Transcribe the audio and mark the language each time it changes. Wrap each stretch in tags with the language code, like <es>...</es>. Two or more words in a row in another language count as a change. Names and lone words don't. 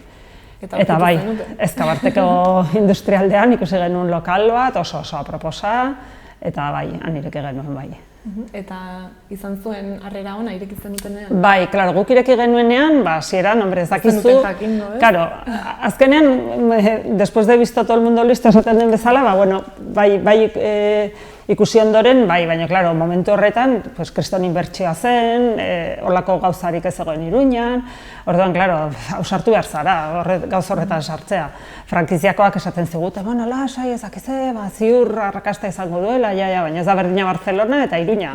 <eu>Eta bai, Ezkabarteko industrialdean ikusi genuen lokal bat, oso aproposa, eta bai, han ireki genuen bai. Eta izan zuen harrera ona irekitzen dutenean? Bai, klaro, guk ireki genuenean, hasieran, hombre, ez dakizu... Claro, azkenean,</eu> <es>después de visto todo el mundo listo</es> <eu>esaten den bezala, bueno, bai ikusi ondoren, baina, klaro, momentu horretan, kriston inbertsioa zen, holako gauzarik ez egoen Iruñan, orduan, klaro, ausartu behar zara, gauz horretan sartzea. Frankiziakoak esaten zigute, bueno, lasai, ezakize, ziur arrakasta izango duela, baina ez da berdina Barcelona eta Iruña.</eu>